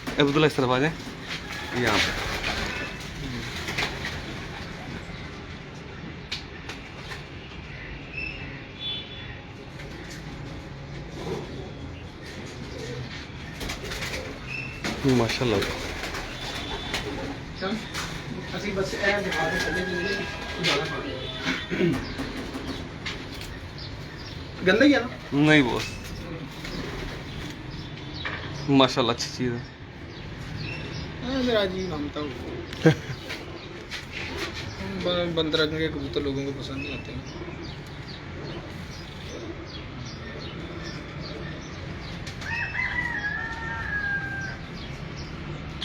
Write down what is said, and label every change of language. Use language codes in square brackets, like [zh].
[hi] अब्दुल्ला इस तरफ आ जाए, यहाँ पे माशाल्लाह। चल [pa] ਅਸੀਂ ਬਸ ਇਹ ਦਿਖਾ ਦੇ ਚੱਲੇ ਜਿਹੜੇ ਜ਼ਿਆਦਾ ਪਾ ਦਿਓ। [hi] गंदा ही है ना? नहीं बॉस, माशाल्लाह अच्छी चीज़ है। मेरा जी मानता हूँ। बंदरंग के कबूतर लोगों को पसंद नहीं आते हैं।